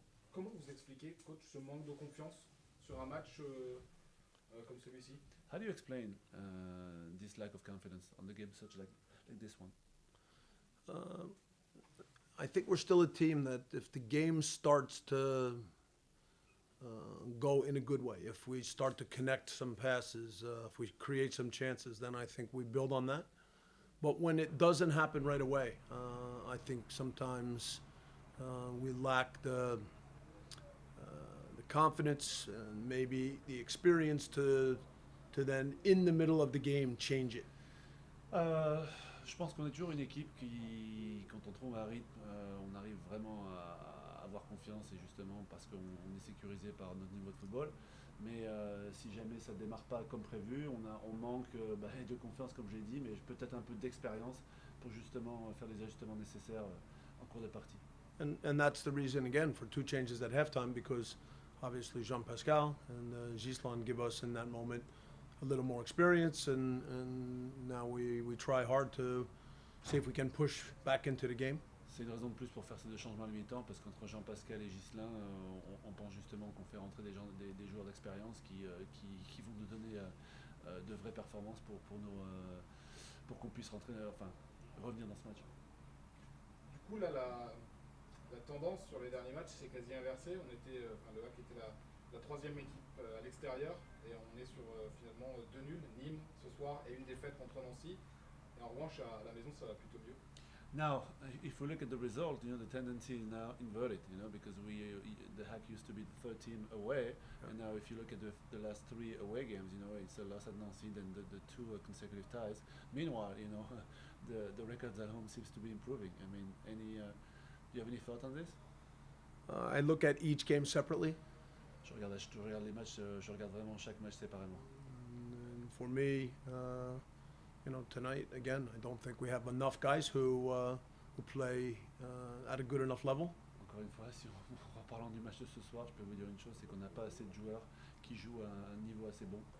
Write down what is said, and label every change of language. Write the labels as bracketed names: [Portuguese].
[French] Comment vous expliquez, coach, ce manque de confiance sur un match comme celui-ci? [English] How do you explain this lack of confidence on the game such like this one? I think we're still a team that if the game starts to go in a good way, if we start to connect some passes, if we create some chances, then I think we build on that. But when it doesn't happen right away, I think sometimes we lack the confidence and maybe the experience to then, in the middle of the game, change it. [French] Je pense qu'on est toujours une équipe qui, quand on trouve un rythme, on arrive vraiment à avoir confiance, et justement parce qu'on est sécurisé par notre niveau de football. Mais si jamais ça ne démarre pas comme prévu, on manque de confiance, comme j'ai dit, mais peut-être un peu d'expérience pour justement faire les ajustements nécessaires en cours de partie. [English] And that's the reason, again, for 2 changes at halftime, because obviously Jean-Pascal and Gislan give us, in that moment, a little more experience, and now we try hard to see if we can push back into the game. [French] C'est une raison de plus pour faire ces 2 changements à la mi-temps, parce qu'entre Jean-Pascal et Ghislain, on pense justement qu'on fait rentrer des joueurs d'expérience qui vont nous donner de vraies performances pour qu'on puisse revenir dans ce match. Du coup, là, la tendance sur les derniers matchs, c'est quasi inversé. On était, le HAC était la 3e équipe à l'extérieur, et on est sur finalement 2 nuls, Nîmes ce soir, et une défaite contre Nancy. Et en revanche, à la maison, ça va plutôt mieux. [English] Now, if we look at the result, the tendency is now inverted, because the HAC used to be the 3rd team away, and now if you look at the last 3 away games, it's a loss at Nancy, then the 2 consecutive ties. Meanwhile, the records at home seems to be improving. I mean, do you have any thought on this? I look at each game separately. [French] Je regarde les matchs, je regarde vraiment chaque match séparément. [English] And for me, tonight, again, I don't think we have enough guys who play at a good enough level. [French] Encore une fois, si en parlant du match de ce soir, je peux vous dire une chose, c'est qu'on n'a pas assez de joueurs qui jouent à un niveau assez bon.